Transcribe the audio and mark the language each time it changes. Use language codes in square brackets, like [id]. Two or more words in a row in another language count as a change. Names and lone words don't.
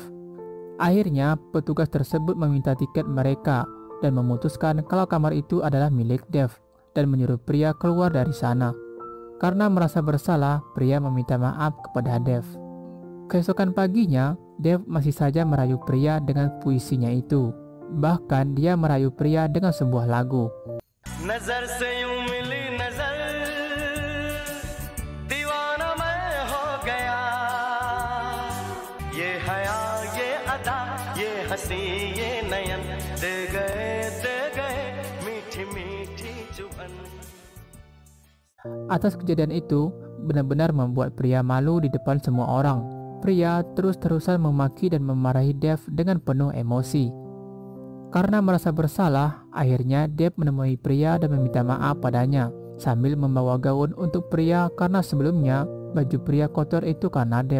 [id] Akhirnya, petugas tersebut meminta tiket mereka dan memutuskan kalau kamar itu adalah milik Dev dan menyuruh pria keluar dari sana. Karena merasa bersalah, pria meminta maaf kepada Dev. Keesokan paginya, Dev masih saja merayu pria dengan puisinya itu. Bahkan dia merayu pria dengan sebuah lagu. [hi] नज़र से यूँ मिली नज़र, दीवाना मैं हो गया, ये हया ये अदा ये हंसी ये नयन दे गए मीठी मीठी जुबान. [id] Atas kejadian itu benar-benar membuat pria malu di depan semua orang. Pria terus-terusan memaki dan memarahi Dev dengan penuh emosi. Karena merasa bersalah, akhirnya Dev menemui pria dan meminta maaf padanya sambil membawa gaun untuk pria karena sebelumnya baju pria kotor itu karena Dev.